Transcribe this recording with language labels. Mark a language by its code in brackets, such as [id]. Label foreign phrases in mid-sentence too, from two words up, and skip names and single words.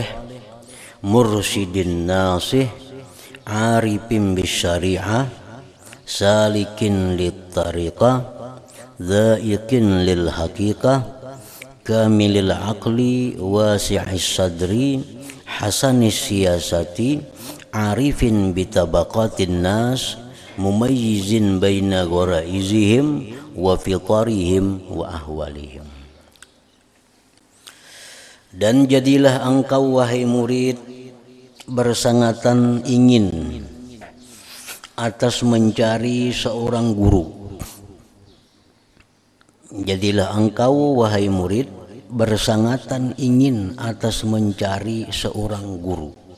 [ar] مرشد ناصح عارف بالشريعة سالك للطريقة ذائق للحقيقة كامل العقل واسع الصدر حسن السياسة عارف بطبقات الناس مميز بين غرائزهم وفطرهم وأحوالهم. [id] Dan jadilah engkau wahai murid bersangatan ingin atas mencari seorang guru. Jadilah engkau wahai murid bersangatan ingin atas mencari seorang guru.